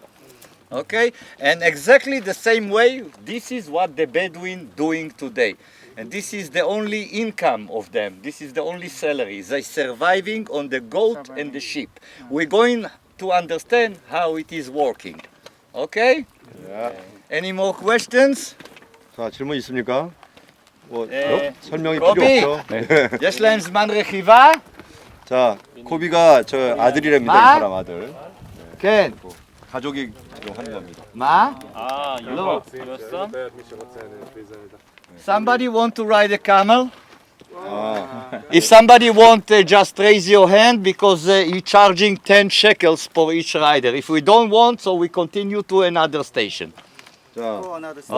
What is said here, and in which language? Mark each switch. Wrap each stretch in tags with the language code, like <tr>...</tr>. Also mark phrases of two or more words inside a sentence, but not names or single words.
<en>Okay, and exactly the same way, this is what the Bedouin doing today. And this is the only income of them. This is the only salary. They surviving on the goat and the sheep. We're going to understand how it is working. Okay? Any more questions?</en> <ko>자, 질문 있습니까? 뭐 네. 설명이 코비. 필요 없죠.</ko> <he>יש להם זמן רכיבה?</he> <ko>자, 코비가 저 아들이랍니다.</ko> <he>마?</he> <ko>이 사람 아들.</ko> <he>כן.</he> <ko>가족이 지금 하는 겁니다.</ko> <he>מה? לא.</he> <en>Somebody want to ride a camel?</en> <ko>아,</ko> <en>If somebody want, just raise your hand because you're charging 10 shekels for each rider. If we don't want, so we continue to another station.</en> <ko>자,</ko> <en>Go another</en>